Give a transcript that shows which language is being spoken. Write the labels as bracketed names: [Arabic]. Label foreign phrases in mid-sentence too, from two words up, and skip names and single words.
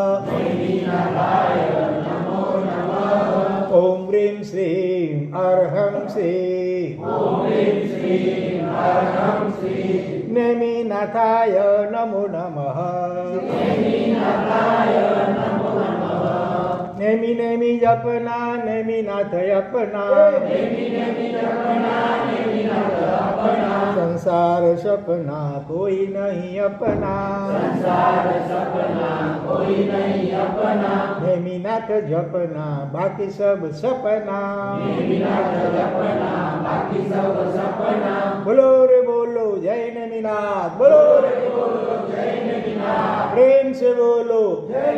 [Sanskrit] ओम ह्रीं श्रीं अर्हं श्री नैमिनाथाय नमो नमः. [Hindi] नेमि नेमि जपना नैमिनाथ अपना, संसार सपना कोई नहीं अपना, नैमिनाथ जपना बाकी सब सपना, बोलो रे बोलो जय नैमिनाथ, बोलो रे बोलो जय नैमिनाथ, प्रेम से बोलो जय